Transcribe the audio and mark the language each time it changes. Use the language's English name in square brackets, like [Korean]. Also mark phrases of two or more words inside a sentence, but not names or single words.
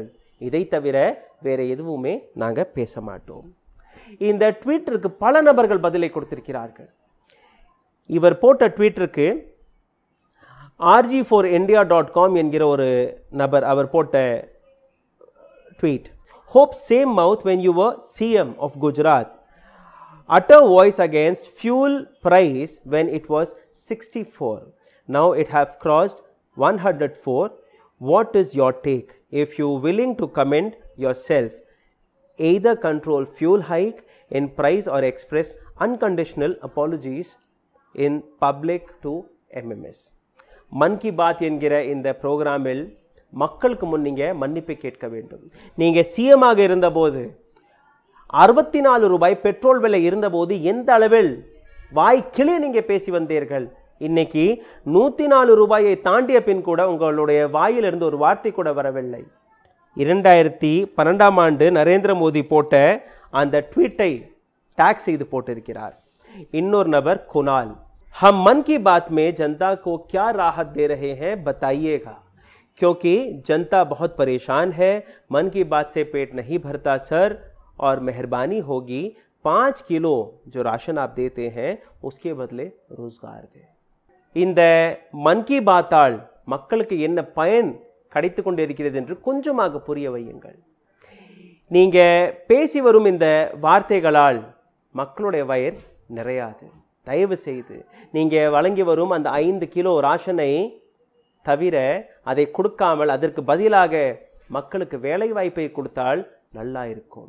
[Tamil] இதை தவிர வேற எதுவுமே நாங்கள் பேச மாட்டோம். இந்த ட்வீட்டிற்கு பல நபர்கள் பதிலை கொடுத்திருக்கிறார்கள். இவர் போட்ட ட்வீட்டிற்கு rg4india.com என்கிற ஒரு நபர் அவர் போட்ட ட்வீட், [English] hope same mouth when you were CM of Gujarat, utter voice against fuel price when it was 64, now it have crossed 104. What is your take? If you willing to comment yourself, either control fuel hike in price or express unconditional apologies in public to MMS. [Tamil] மன் கி பாத் என்கிற இந்த ப்ரோக்ராமில் மக்களுக்கு முன் நீங்கள் மன்னிப்பு கேட்க வேண்டும். நீங்கள் சிஎமாக இருந்தபோது 64 ரூபாய் பெட்ரோல் விலை இருந்தபோது எந்த அளவில் வாய் கிளிய நீங்கள் பேசி வந்தீர்கள். இன்னைக்கு 104 ரூபாயை தாண்டிய பின் கூட உங்களுடைய வாயிலிருந்து ஒரு வார்த்தை கூட வரவில்லை. 2012ஆம் ஆண்டு நரேந்திர மோடி போட்ட அந்த ட்வீட்டை டேக் செய்து போட்டிருக்கிறார். இன்னொரு நபர் குனால், [Hindi] हम मन की बात में जनता को क्या राहत दे रहे हैं बताइएगा, क्योंकि जनता बहुत परेशान है. मन की बात से पेट नहीं भरता सर, और मेहरबानी होगी 5 किलो जो राशन आप देते हैं उसके बदले रोजगार दें. [Tamil] இந்த மன் கி பாத்தால் மக்களுக்கு என்ன பயன் கிடைத்து கொண்டு இருக்கிறது என்று கொஞ்சமாக புரிய வையுங்கள். நீங்க பேசி வரும் இந்த வார்த்தைகளால் மக்களுடைய வயிறு நிறையாது. தயவு செய்து நீங்க வழங்கி வரும் அந்த 5 கிலோ ராஷனை தவிர அதை கொடுக்காமல் அதற்கு பதிலாக மக்களுக்கு வேலை வாய்ப்பை கொடுத்தால் நல்லா இருக்கும்.